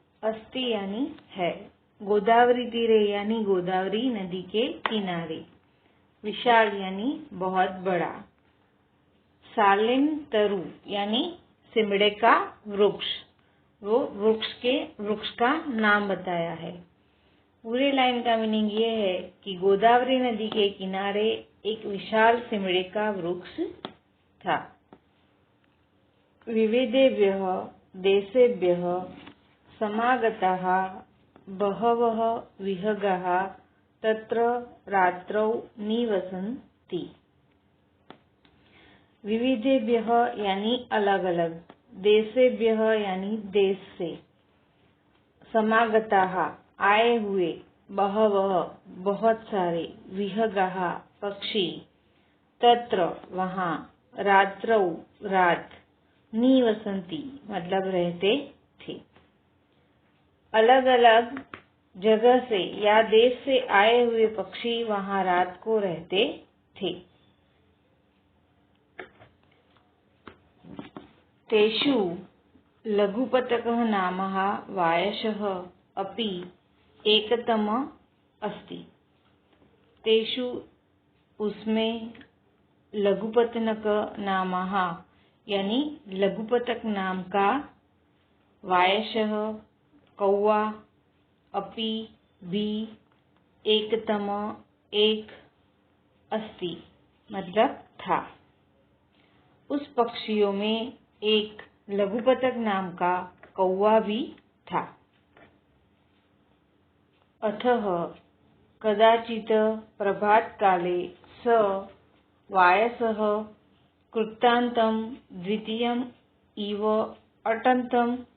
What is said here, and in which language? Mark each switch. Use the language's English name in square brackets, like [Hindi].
[Hindi] अस्ति यानी है, गोदावरी तीरे यानी गोदावरी नदी के किनारे, विशाल यानी बहुत बड़ा, सालिम तरु यानी सिमड़े का वृक्ष, वो वृक्ष का नाम बताया है। पूरे लाइन का मीनिंग ये है कि गोदावरी नदी के किनारे एक विशाल सिमड़े का वृक्ष था। [Sanskrit] विविधेभ्यः देशेभ्यः समागताः बहवः विहगाः तत्र रात्रौ निवसन्ति। [Hindi] विविधेभ्यः यानी अलग अलग, देशेभ्यः यानी देश से, समागताः आए हुए, बहवः बहुत सारे, विहगाः पक्षी, तत्र वहाँ, रात्रौ रात, निवसन्ति मतलब रहते थे। अलग अलग जगह से या देश से आए हुए पक्षी वहाँ रात को रहते थे। [Sanskrit] तेषु लघुपतकः नामः वायसः अपि एकतमः अस्ति। [Hindi] तेषु उसमें लघुपतनक नामः यानी लघुपतक नाम का, वायसः कौवा, अपि भी, एकतम एक, अस्ति मतलब था। उस पक्षियों में एक लघुपतक नाम का कौवा भी था। [Sanskrit] अतः कदाचित् प्रभात काले स वायसः कृतान्तं द्वितीयम् इव अटन्तं